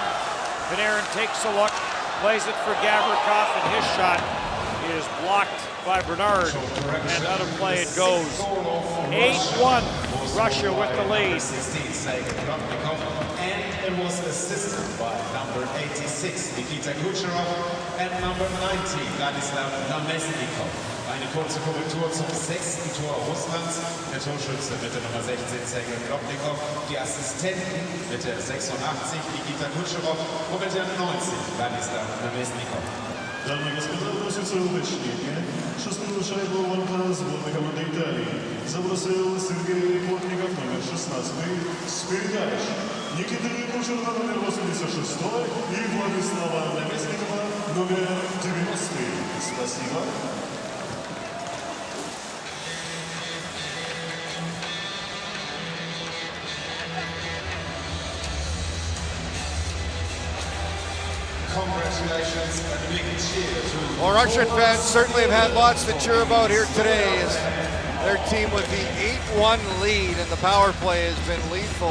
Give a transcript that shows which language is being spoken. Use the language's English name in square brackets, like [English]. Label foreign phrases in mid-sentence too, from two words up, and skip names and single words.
[English] Panarin takes a look, plays it for Gavrikov, and his shot is blocked by Bernard, and out of play it goes. 8-1, Russia with the lead. And it was assisted by number 86, Nikita Kucherov, and number 90, Vladislav Namestnikov. [German] Eine kurze Korrektur zum 6. Tor Russlands. Der Torschütze mit der Nummer 16, Sergei Klopnikov. Die Assistenten mit der 86, Nikita Kucherov, und mit der 90, Vladislav Namestnikov. [Russian] Дамы и господа, просится уточнение. Шестую шайбу ворота сборной команды Италии забросил Сергей Плотников, номер 16, Спиргач. Никита Кучеров, номер 86, и Владислава Наместникова, номер 90. Спасибо. [English] Congratulations and a big cheer to Well, Russian fans certainly have had lots to cheer about here today as their team with the 8-1 lead, and the power play has been lethal.